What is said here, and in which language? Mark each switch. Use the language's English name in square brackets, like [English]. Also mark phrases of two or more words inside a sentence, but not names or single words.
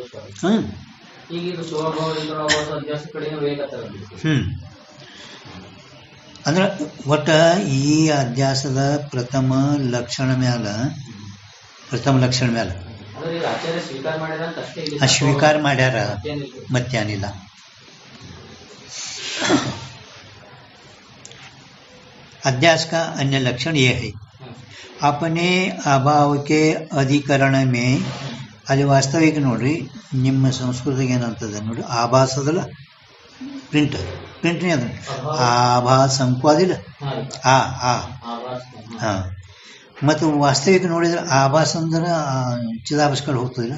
[Kannada] ಅಂದ್ರೆ ಒಟ್ಟ ಈ ಅಧ್ಯಾಸದ ಪ್ರಥಮ ಲಕ್ಷಣ ಮ್ಯಾಲ ಸ್ವೀಕಾರ ಮಾಡ್ಯಾರ, ಮತ್ತೇನಿಲ್ಲ. [Hindi] अध्यास का अन्य लक्षण ये है, अपने अभाव के अधिकरण में [Kannada] ಅಲ್ಲಿ ವಾಸ್ತವಿಕ ನೋಡ್ರಿ, ನಿಮ್ಮ ಸಂಸ್ಕೃತಿಗೆ ಏನಂತದ ನೋಡ್ರಿ, ಆಭಾಸ ಅದಲ್ಲ, ಪ್ರಿಂಟ್ನೇ ಅದ ಆಭಾಸ ಅಂಕು ಅದಿಲ್ಲ. ಮತ್ತು ವಾಸ್ತವಿಕ ನೋಡಿದ್ರೆ ಆಭಾಸ ಅಂದ್ರೆ ಚಿದಾಭಾಸ ಕಡೆ ಹೋಗ್ತದಿಲ್ಲ.